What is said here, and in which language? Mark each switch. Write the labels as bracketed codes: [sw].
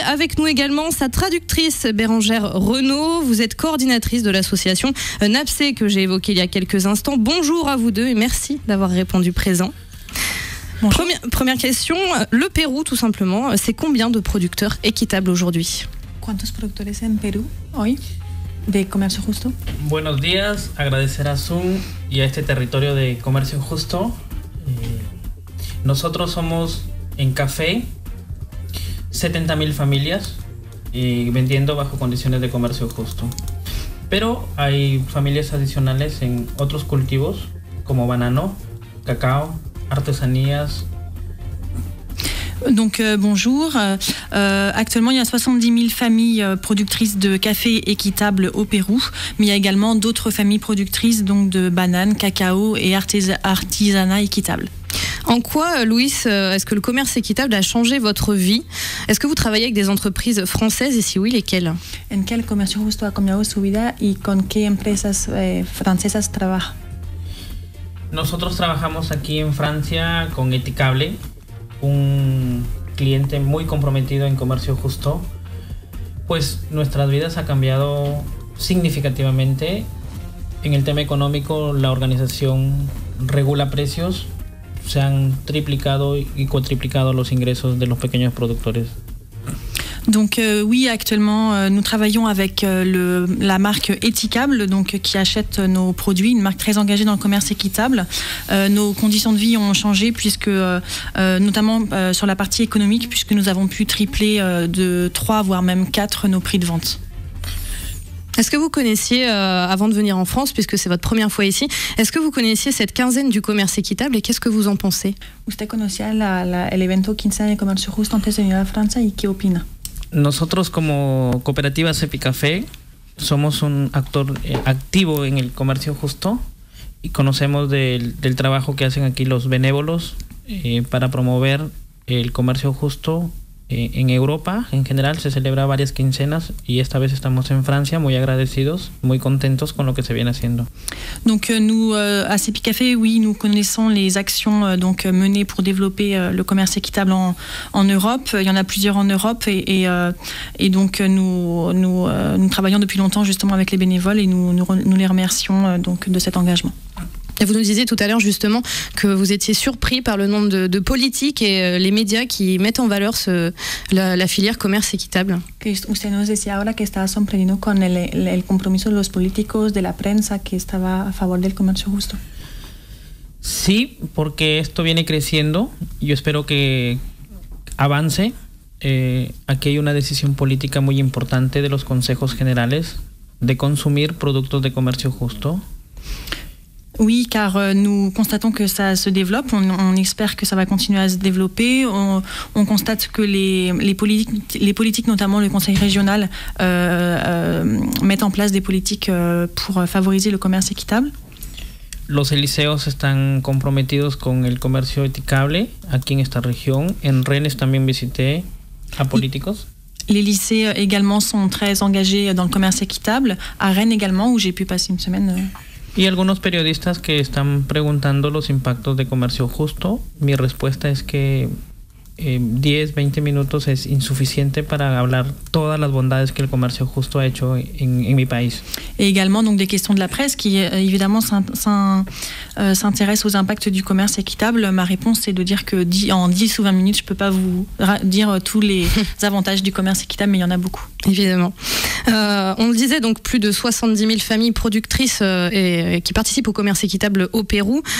[fr] Avec nous également sa traductrice Bérangère Renaud. Vous êtes coordinatrice de l'association NAPSE que j'ai évoquée il y a quelques instants. Bonjour à vous deux et merci d'avoir répondu présent. Première question, le Pérou tout simplement, c'est combien de producteurs équitables aujourd'hui? [es] ¿Cuántos productores en Perú hoy de comercio justo? Buenos días, agradecer a Zoom y a este territorio de comercio justo. Nosotros somos en café 70.000 familias vendiendo bajo condiciones de comercio justo. Pero hay familias adicionales en otros cultivos como banano, cacao, artesanías. [fr] Donc bonjour, actuellement il y a 70 000 familles productrices de café équitable au Pérou, mais il y a également d'autres familles productrices donc de bananes, cacao et artisanat équitable. En quoi, Luis, est-ce que le commerce équitable a changé votre vie? Est-ce que vous travaillez avec des entreprises françaises et si oui, lesquelles? [es] ¿En qué el comercio justo ha cambiado su vida y con qué empresas francesas trabaja? Nosotros trabajamos aquí en Francia con Eticable, un cliente muy comprometido en comercio justo. Pues nuestras vidas ha cambiado significativamente. En el tema económico, la organización regula precios. Se han triplicado y cuatriplicado los ingresos de los pequeños productores. [fr] Donc oui, actuellement, nous travaillons avec la marque Eticable, donc qui achète nos produits, une marque très engagée dans le commerce équitable. Nos conditions de vie ont changé puisque, notamment sur la partie économique, puisque nous avons pu tripler de 3 voire même 4 nos prix de vente. Est-ce que vous connaissiez, avant de venir en France, puisque c'est votre première fois ici, est-ce que vous connaissiez cette quinzaine du commerce équitable et qu'est-ce que vous en pensez? [es] ¿Usted conocía el evento quincena de comercio justo antes de venir a Francia y qué opina? Nosotros como cooperativa Cepicafé somos un actor activo en el comercio justo y conocemos del trabajo que hacen aquí los benévolos para promover el comercio justo. En Europa en general se celebra varias quincenas y esta vez estamos en Francia muy agradecidos, muy contentos con lo que se viene haciendo. [fr] Donc nous à Cepicafé, oui, nous connaissons les actions donc menées pour développer le commerce équitable en Europe. Il y en a plusieurs en Europe et donc nous travaillons depuis longtemps justement avec les bénévoles et nous les remercions donc de cet engagement. Et vous nous disiez tout à l'heure justement que vous étiez surpris par le nombre de politiques et les médias qui mettent en valeur la filière commerce équitable. [es] Que usted nos decía ahora que estaba sorprendido con el compromiso de los políticos, de la prensa que estaba a favor del comercio justo. Sí, porque esto viene creciendo. Yo espero que avance. Aquí hay una decisión política muy importante de los consejos generales de consumir productos de comercio justo? [fr] Oui, car nous constatons que ça se développe, on espère que ça va continuer à se développer, on constate que les politiques, notamment le Conseil régional, mettent en place des politiques pour favoriser le commerce équitable. [es] Los Elíseos están comprometidos con el comercio equitable aquí en esta región. En Rennes también visité a políticos. [fr] Les lycées également sont très engagés dans le commerce équitable, à Rennes également, où j'ai pu passer une semaine. [es] Y algunos periodistas que están preguntando los impactos de comercio justo. Mi respuesta es que 10, 20 minutos es insuficiente para hablar todas las bondades que el comercio justo ha hecho en mi país. [fr] Et également donc des questions de la presse qui évidemment s'intéressent aux impacts du commerce équitable. Ma réponse c'est de dire que en 10 ou 20 minutes je peux pas vous dire tous les avantages du commerce équitable, mais il y en a beaucoup. Évidemment. On le disait, donc plus de 70 000 familles productrices qui participent au commerce équitable au Pérou.